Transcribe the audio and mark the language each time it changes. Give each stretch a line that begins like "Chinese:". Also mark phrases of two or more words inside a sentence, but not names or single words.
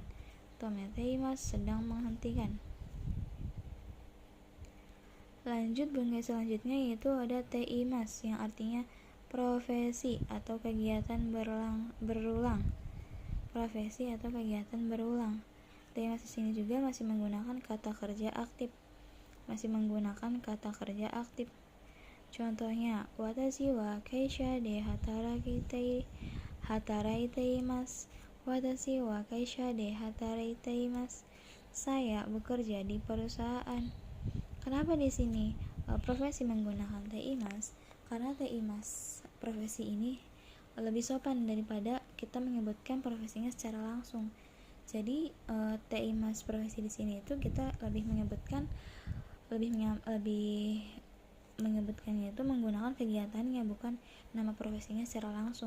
Indonesian: Tome teimas sedang menghentikan. Lanjut bungkai selanjutnya yaitu ada teimas yang artinya profesi atau kegiatan berulang. Profesi atau kegiatan berulang. Teimas di sini juga masih menggunakan kata kerja aktif. Contohnya,
Japanese: 私は会社で働いています. 私は会社で働いています.
Indonesian: Saya bekerja di perusahaan. Kenapa di sini profesi menggunakan teimas? Karena teimas profesi ini lebih sopan daripada kita menyebutkan profesinya secara langsung. Jadi teimas profesi di sini itu kita lebih menyebutkannya itu menggunakan kegiatannya, bukan nama profesinya secara langsung.